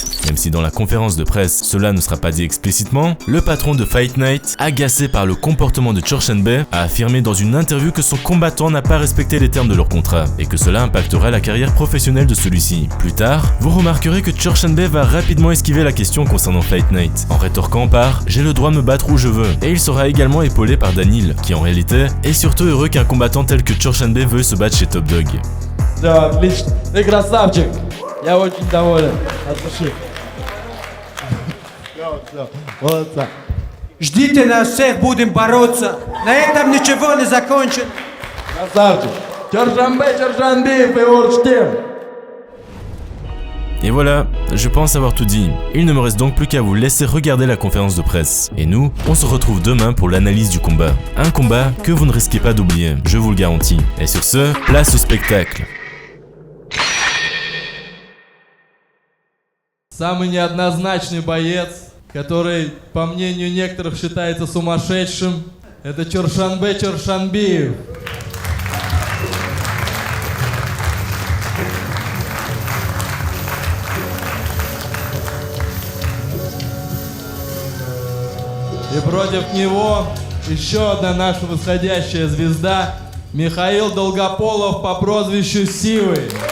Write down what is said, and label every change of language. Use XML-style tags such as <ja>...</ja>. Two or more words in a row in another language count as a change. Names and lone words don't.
<fr>Même si dans la conférence de presse, cela ne sera pas dit explicitement, le patron de Fight Night, agacé par le comportement de Chorshanbe, a affirmé dans une interview que son combattant n'a pas respecté les termes de leur contrat, et que cela impacterait la carrière professionnelle de celui-ci. Plus tard, vous remarquerez que Chorshanbe va rapidement esquiver la question concernant Fight Night, en rétorquant par « J'ai le droit de me battre où je veux », et il sera également épaulé par Danil, qui en réalité est surtout heureux qu'un combattant tel que Chorshanbe veuille se battre chez Top Dog.</fr> <ru>Да, отлично. Ты красавчик. Я очень доволен. От души. Все. Молодца. Ждите нас всех, будем бороться. На этом ничего не закончится. Красавчик. Чоршанбе, Чоршанбиев и Орштем.</ru> <fr>Et voilà, je pense avoir tout dit. Il ne me reste donc plus qu'à vous laisser regarder la conférence de presse. Et nous, on se retrouve demain pour l'analyse du combat. Un combat que vous ne risquez pas d'oublier, je vous le garantis. Et sur ce, place au spectacle.</fr> <ru>Самый неоднозначный боец, который, по мнению некоторых, считается сумасшедшим, это Чоршанбе Чоршанбиев. И против него еще одна наша восходящая звезда Михаил Долгополов по прозвищу Сивый.</ru>